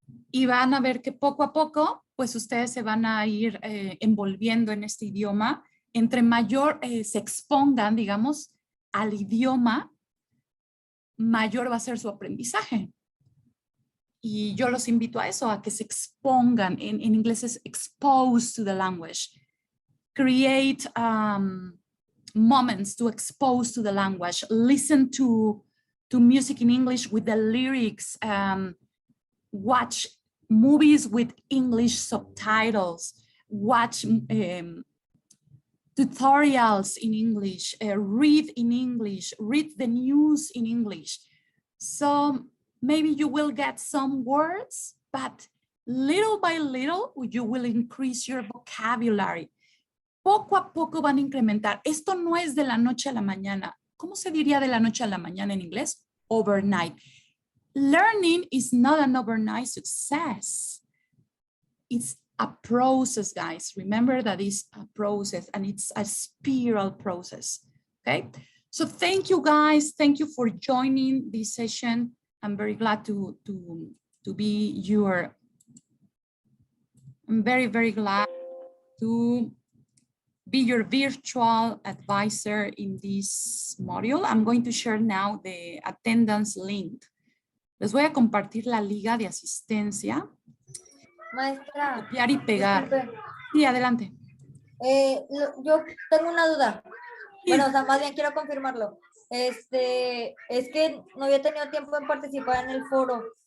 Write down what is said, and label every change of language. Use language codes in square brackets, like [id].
[es] Y van a ver que poco a poco, pues ustedes se van a ir envolviendo en este idioma. Entre mayor se expongan, digamos, al idioma, mayor va a ser su aprendizaje. Y yo los invito a eso, a que se expongan. En inglés es [en] expose to the language. Create moments to expose to the language. Listen to music in English with the lyrics. Watch movies with English subtitles, watch tutorials in English, read in English, read the news in English. So maybe you will get some words, but little by little, you will increase your vocabulary. [es] Poco a poco van a incrementar. Esto no es de la noche a la mañana. ¿Cómo se diría de la noche a la mañana en inglés? [en] Overnight. Learning is not an overnight success. It's a process, guys. Remember that it's a process and it's a spiral process, okay? So thank you, guys. Thank you for joining this session. I'm very glad to be your, I'm very, very glad to be your virtual advisor in this module. I'm going to share now the attendance link. [es] Les voy a compartir la liga de asistencia. Maestra. Copiar y pegar. Disculpe. Sí, adelante. Yo tengo una duda. Sí. Bueno, o sea, más bien quiero confirmarlo. Es que no había tenido tiempo de participar en el foro.